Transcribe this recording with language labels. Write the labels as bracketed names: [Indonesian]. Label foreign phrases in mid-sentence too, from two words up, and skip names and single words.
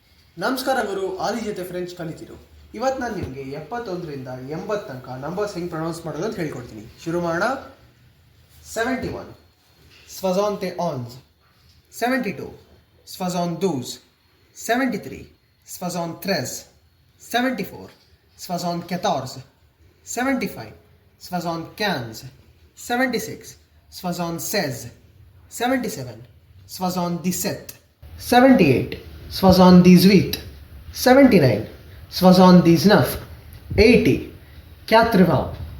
[Kannada] ನಮಸ್ಕಾರ ಗುರು, ಆದಿ ಜೊತೆ ಫ್ರೆಂಚ್ ಕಲಿತಿರು. ಇವತ್ತು ನಾನು ನಿಮಗೆ 71ರಿಂದ 80 ತನಕ ನಂಬರ್ಸ್ ಹೆಂಗೆ ಪ್ರೊನೌನ್ಸ್ ಮಾಡೋದು ಅಂತ ಹೇಳ್ಕೊಡ್ತೀನಿ. ಶುರು ಮಾಡೋಣ. [French] 71 soixante onze, 72 soixante-douze, 73 soixante-treize, 74 soixante-quatorze, 75 soixante-quinze, 76 soixante-seize, 77 soixante-dix-sept, 78 soixante-dix-huit, 79 soixante-dix-neuf, 80 quatre-vingts,